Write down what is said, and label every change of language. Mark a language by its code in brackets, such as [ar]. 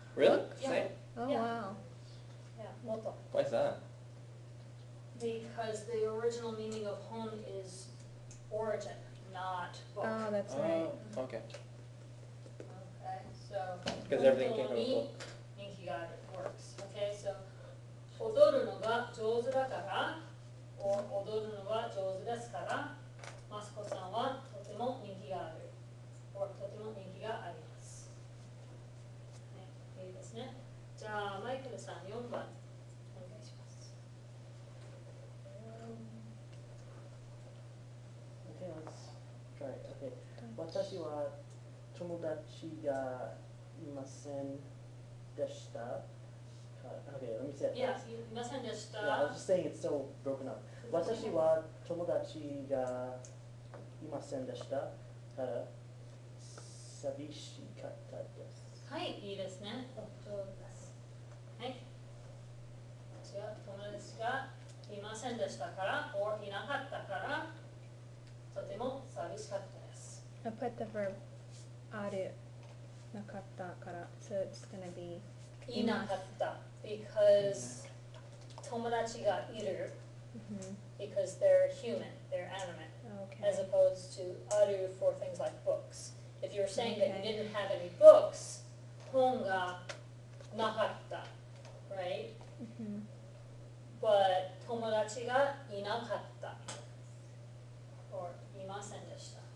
[en] Really? Yeah. Same? Oh, Yeah. wow. Yeah, moto. Why is that? Because the original meaning of hon is origin, not book. Oh, that's right. Oh, okay. Okay, so. Because everything came from a book. [ja] 人気がある [en] works. Okay, so [ja] 踊るのが上手だから踊るのが上手ですからマスコさんはとても人気がある [en] or [ja] とても人気があります、ね、いいですね。じゃあマイケルさん4番お願いします。 [en] Okay, let's try it. Okay. [ja] 私は友達がいませんでした。 [en] Okay, let me say it. Yeah, first. [ja] いませんでした。 [en] Yeah, I was just saying it's so broken up. [ja] 私は友達がいませんでしたから寂しかったです。はい、いいですね。上手です。はい。違う、友達がいませんでしたから、 [en] or [ja] いなかったから、とても寂しかったです。 [en] I put the verb [ja] あるなかったから [en] so it's gonna be [ja] いなかった [en] because [ja] 友達がいる [en] because they're human, they're animate, okay. as opposed to ある for things like books. If you're saying that you Okay. didn't have any books, [ja] 本がなかった [en] right? But [ja] 友達がいなかった [en] or [ja] いませんでした。